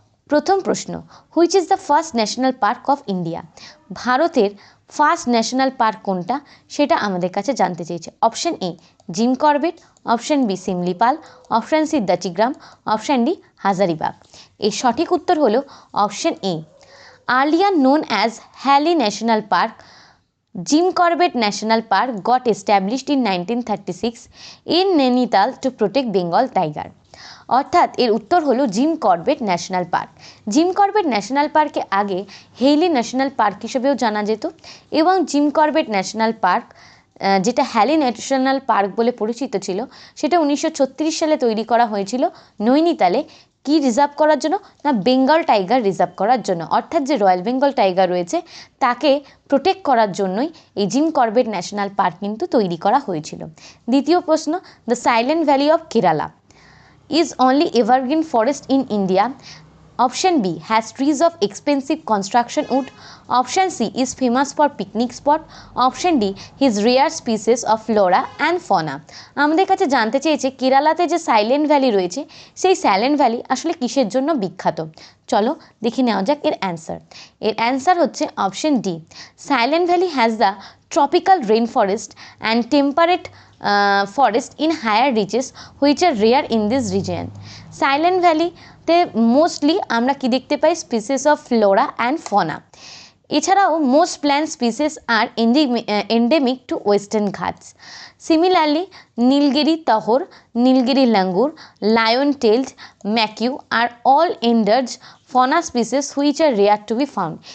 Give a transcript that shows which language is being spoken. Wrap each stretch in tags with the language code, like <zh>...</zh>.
<bn>প্রথম প্রশ্ন,</bn> <en>Which is the first national park of India?</en> <bn>ভারতের ফার্স্ট ন্যাশনাল পার্ক কোনটা সেটা আমাদের কাছে জানতে চেয়েছে। Option A Jim Corbett, option B Similipal, option C দাচিগ্রাম, option D Hazaribagh. এর সঠিক উত্তর হলো option A.</bn> <en>Earlier known as Hailey national park, Jim Corbett National Park got established in 1936 in Nainital to protect Bengal tiger.</en> <bn>অর্থাৎ এর উত্তর হলো Jim Corbett national park. Jim Corbett national পার্কে আগে হেইলি ন্যাশনাল পার্ক হিসেবেও জানা যেত, এবং জিম করবেট ন্যাশনাল পার্ক যেটা হ্যালি ন্যাশনাল পার্ক বলে পরিচিত ছিল, সেটা 1936 সালে তৈরি করা হয়েছিল নৈনিতালে। কি রিজার্ভ করার জন্য? না, বেঙ্গল টাইগার রিজার্ভ করার জন্য। অর্থাৎ যে রয়্যাল বেঙ্গল টাইগার রয়েছে তাকে প্রোটেক্ট করার জন্যই এই জিম করবেট ন্যাশনাল পার্ক কিন্তু তৈরি করা হয়েছিল। দ্বিতীয় প্রশ্ন,</bn> <en>The silent valley of Kerala is only evergreen forest in India. Option B has trees of expensive construction wood. Option C is famous for picnic spot. Option D his rare species of flora and fauna.</en> <bn>আমাদের কাছে জানতে চেয়েছে কেরালাতে যে silent valley রয়েছে সেই silent valley আসলে কিসের জন্য বিখ্যাত। চলো দেখে নেওয়া যাক এর অ্যান্সার। এর অ্যান্সার হচ্ছে option D.</bn> <en>Silent valley has the tropical rain forest and temperate forest in higher reaches which are rare in this region. Silent ভ্যালিতে mostly</en> <bn>আমরা কি দেখতে পাই?</bn> <en>Species of flora and fauna.</en> <bn>এছাড়াও</bn> <en>Most plant species are endemic to western Ghats. Similarly Nilgiri tahr, Nilgiri langur, lion tailed macaque are all endangered fauna species which are rare to be found.</en>